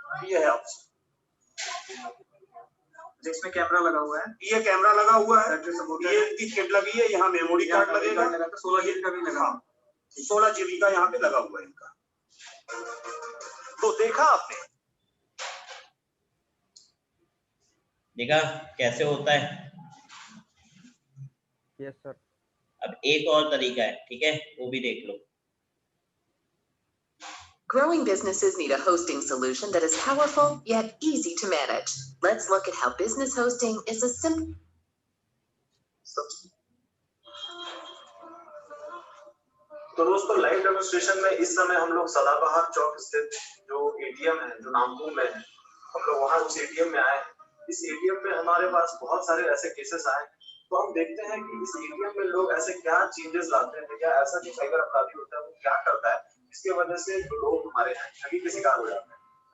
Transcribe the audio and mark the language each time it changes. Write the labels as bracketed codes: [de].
[hi] ये है आपसे जिसमें कैमरा लगा हुआ है, ये कैमरा लगा हुआ है, ये इनकी किट लगी है, यहाँ मेमोरी कार्ड लगेगा, 16 GB का भी लगा, 16 GB का यहाँ पे लगा हुआ है इनका। तो देखा आपने, देखा कैसे होता है। [en] Yes, sir. [hi] अब एक और तरीका है, ठीक है, वो भी देख लो। [en] Growing businesses need a hosting solution that is powerful yet easy to manage. Let's look at how business hosting is a simple. [hi] तो दोस्तों लाइव डेमोन्स्ट्रेशन में इस समय हम लोग सदाबहार चौक स्थित जो एटीएम है, जो नामकुम में है, हम लोग वहां उस एटीएम में आए। इस एटीएम में हमारे पास बहुत सारे ऐसे केसेस आए, तो हम देखते हैं कि इस एटीएम में लोग ऐसे क्या चेंजेस लाते हैं, या ऐसा जो साइबर अपराधी होता है वो क्या करता है, इसके वजह से जो लोग हमारे यहाँ ठगी के शिकार हो जाते हैं।